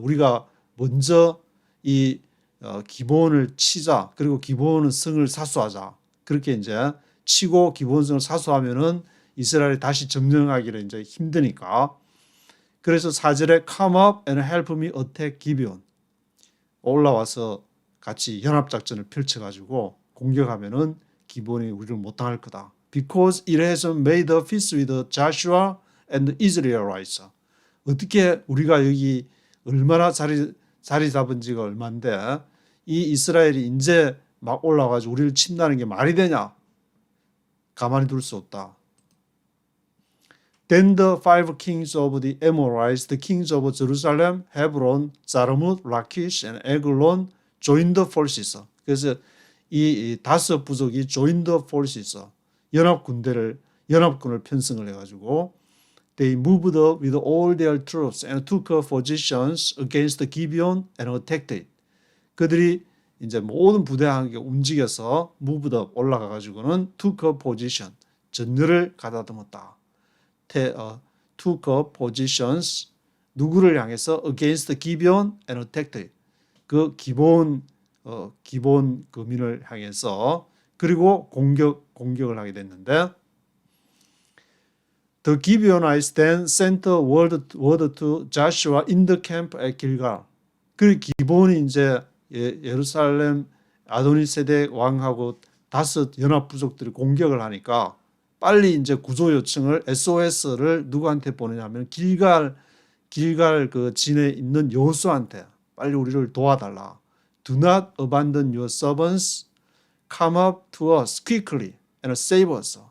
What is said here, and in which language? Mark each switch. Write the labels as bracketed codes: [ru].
[ko] 우리가 먼저 이 기본을 치자. 그리고 기본은 성을 사수하자. 그렇게 이제 치고 기본성을 사수하면은 이스라엘이 다시 점령하기를 이제 힘드니까. 그래서 4절에 [en] come up and help me attack Gibeon. [ko] 올라와서 같이 연합작전을 펼쳐가지고 공격하면은 기본이 우리를 못 당할 거다. [en] Because it has made a peace with Joshua and the Israelites. [ko] 어떻게 우리가 여기 얼마나 자리 잡은 지가 얼만데 이 이스라엘이 이제 막 올라와가지고 우리를 친다는 게 말이 되냐? 가만히 둘 수 없다. [en] Then the five kings of the Amorites, the kings of Jerusalem, Hebron, Jarmuth, Lachish, and Eglon joined the forces. [ko] 그래서 이 다섯 부족이 [en] joined the forces, [ko] 연합군을 편성을 해가지고 [en] they moved with all their troops and took positions against Gibeon and attacked it. [ko] 그들이 이제 모든 부대와 함께 움직여서 [en] moved up [ko] 올라가가지고는 [en] took position, [ko] 전열을 가다듬었다. [en] took positions [ko] 누구를 향해서 [en] against Gibeon and attacked it. [ko] 그 기본 거민을 향해서 그리고 공격을 하게 됐는데 [en] The Gibeonites then sent word to Joshua in the camp at Gilgal. [ko] 그 기본이 이제 예루살렘 아도니세덱 왕하고 다섯 연합 부족들이 공격을 하니까 빨리 이제 구조 요청을 SOS를 누구한테 보내냐면 길갈 그 진에 있는 여호수아한테 빨리 우리를 도와달라. [en] Do not abandon your servants. Come up to us quickly and save us.